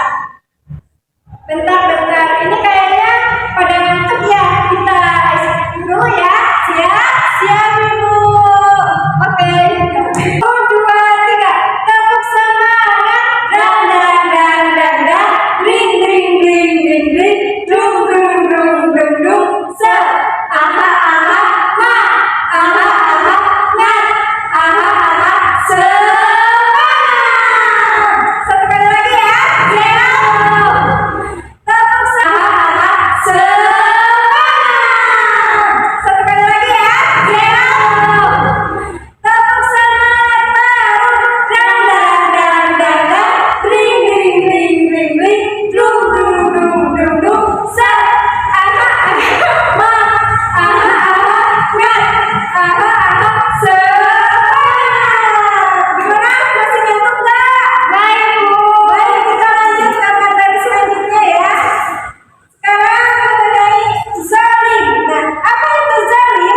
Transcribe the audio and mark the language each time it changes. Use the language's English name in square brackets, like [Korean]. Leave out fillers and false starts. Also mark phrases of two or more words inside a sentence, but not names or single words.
[Indonesian] Bentar, ini kayaknya pada ngantuk ya, kita dulu ya. Siap Ibu. Oke. 1, 2, 3. Tepuk semangat. Dan. Ring ring ring ring ring. Dung dung dung dung dung. Se. Aha aha ma. Aha aha ngat. Aha aha semangat. Satu kali lagi ya. Tepuk semangat. Satu kali lagi ya. Tepuk semangat baru. Dan. Ring ring ring ring ring. Dung dung dung dung dung. Se. Aha aha ma. Aha aha ngat. Aha aha semangat. Gimana? Masih ngantuk nggak? Baik Bu. Baik, kita lanjut ke materi selanjutnya ya. Sekarang mengenai zalim. Nah, apa itu zalim?